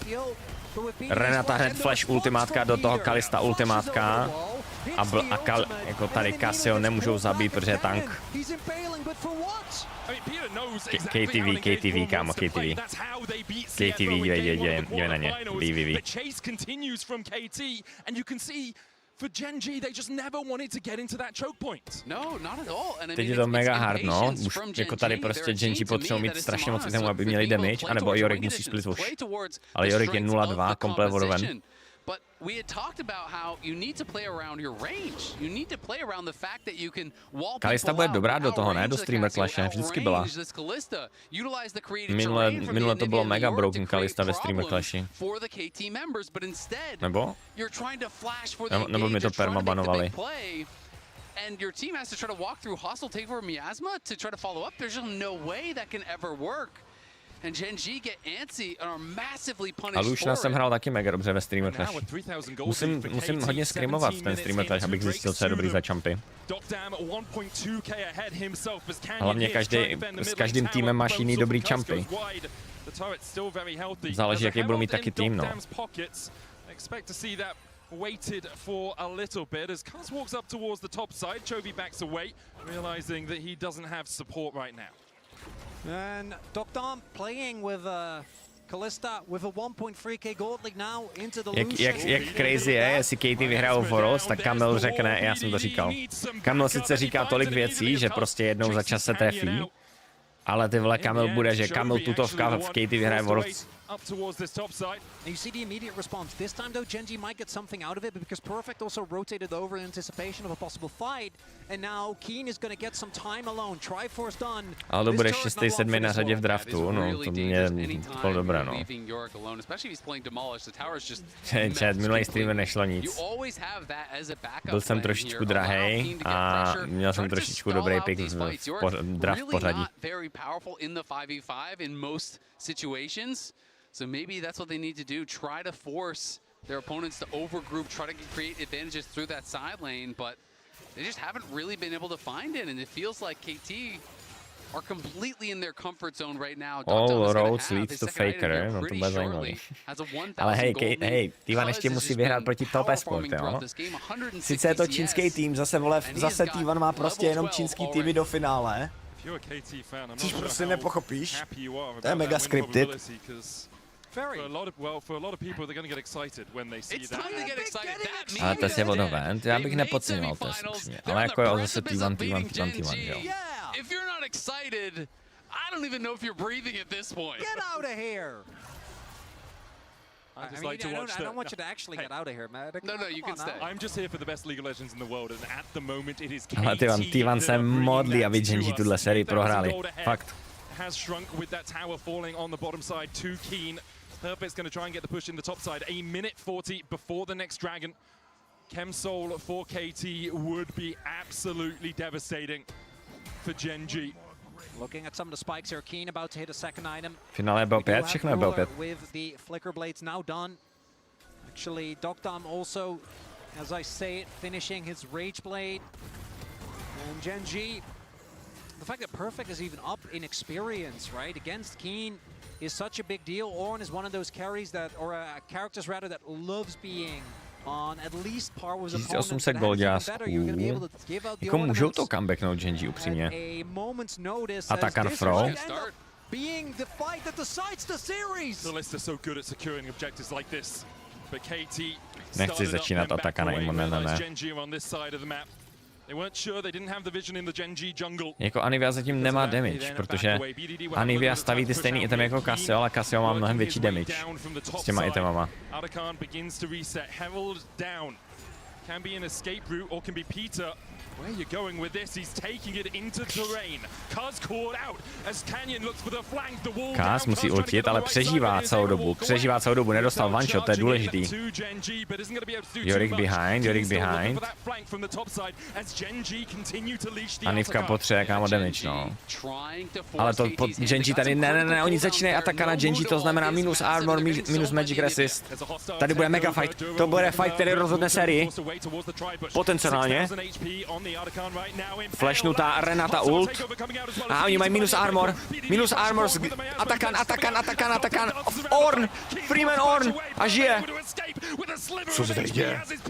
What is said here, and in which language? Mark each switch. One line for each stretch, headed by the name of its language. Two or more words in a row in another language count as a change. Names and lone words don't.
Czech: Renata hned flash ultimátka, do toho Kalista ultimátka. Jako tady Cassio nemůžou zabít, protože je tank. KTV, kámo, KTV. KTV, dívej na ně. VVV.
English: For Genji, they just never wanted to get into that choke point. No, not at all. And I
Czech: Teď je to mega hard, no. Už jako tady prostě Genji potřebují mít strašně moc itemů, aby měli damage, anebo Yorick musí
English: split wash.
Czech: Ale Yorick je 0-2, komplet vodoven.
English: But we had talked about how you need to play around your range. You need to play around the fact that you can wall
Czech: Kalista bude dobrá do toho, ne? Do
English: streamer clashe,
Czech: vždycky byla. Minule to bylo mega broken Kalista ve
English: streamer clashi.
Czech: Nebo? Nebo mi to perma banovali.
English: And your team has to try to walk through hostile takeover Miasma to try to follow up. There's just no way that can ever work. And Genji get antsy and are massively punished.
Czech: A Lushna jsem hrál taky mega dobře ve
English: streamer clash.
Czech: Musím hodně scrimovat ten
English: streamer clash,
Czech: abych zjistil, co je dobrý za chumpy. Hlavně s každým týmem máš jiný dobrý chumpy. Záleží, jaký budou mít taky tým, no.
English: Waited for a little bit as Kaz walks up towards the top side. Chovy backs away, realizing that he doesn't have support right now. And Dokdam playing with Kalista with a 1.3k gold league now into the
Czech: jak crazy je, jestli Katie vyhrál Voros, tak Kamil řekne, já jsem to říkal. Kamil sice říká tolik věcí, že prostě jednou za čas se trefí, ale ty vole Kamil bude, že Kamil tutovka v Katie vyhraje Voros.
English: Up towards this top side. And you see the immediate response. This time though, Genji might get something out of it because Perfect also rotated over in anticipation of a possible fight. And now Keen is going to get some time alone. Triforce done.
Czech: Ale to bude 6-7 na řadě v draftu, no to mě bylo dobré, no. Čet, minulý streamer nešlo nic. Byl jsem trošičku drahej a měl jsem trošičku dobrý pick v draft pořadí.
English: So maybe that's what they need to do, try to force their opponents to overgroup, try to create advantages through that side lane, but they just haven't really been able to find it, and it feels like KT are completely in their comfort zone right now. All roads leads to Faker,
Czech: no to bude zajímavý. Ale hej, T1 ještě musí vyhrát proti Top Esport, jo? Sice je to čínský tým, zase T1 má prostě jenom čínský týmy do finále. Což prostě nepochopíš. To je mega scripted. Ale to je vodoven, já bych nepodceňoval to, ale jako jo, zase T1, jo.
English: If you're not excited, I don't even know if you're breathing at this point. Get out of here! I don't want you to actually get out of here, man. No, you can stay. I'm just here for the best League of Legends in the world, and at the moment it is KT.
Czech: Ale T1 se modlí, aby Genji tuhle sérii prohráli. Fakt.
English: Has shrunk with that tower falling on the bottom side. Too Keen. Perfect's going to try and get the push in the top side. 1:40 before the next dragon. Chemsoul for KT would be absolutely devastating for Genji. Looking at some of the spikes here, Keen about to hit a second item.
Czech: Finále byl 5, všechno byl 5.
English: With the flicker blades now done. Actually, Dokdam also, as I say it, finishing his rage blade. And Genji, the fact that Perfect is even up in experience, right, against Keen is such a big deal. Ornn is one of those carries that, or characters rather, that loves being on at least par with his opponent.
Czech: 1800 goldářků. Jako můžou to comebacknout Genji upřímně. Atakan Fro.
English: Being the fight that decides the series. Kalista so good at securing objectives like this. But KT
Czech: nechci začínat Atakana Imona, ne. Jako Anivia zatím nemá damage, protože Anivia staví ty stejný itemy jako Cassio, ale Cassio má mnohem větší damage s těma itemama.
English: Where are you going with this? He's taking it into terrain. Kaz caught out as Canyon looks for the flank, the wall.
Czech: Kaz musí ultit, ale přežívá celou dobu, nedostal
English: one shot,
Czech: to je důležitý.
English: Yorick behind.
Czech: Anivka potřebuje kámo damage, no. Ale to Genji tady, ne, oni začínají atakat na Genji, to znamená minus armor, minus
English: magic resist.
Czech: Tady bude mega fight, to bude fight, který rozhodne sérii. Potenciálně. Flashnutá Renata ult. A oni mají minus armor. Minus armor. Atakan. Orn. Freeman Orn. A žije. Co se tady děje?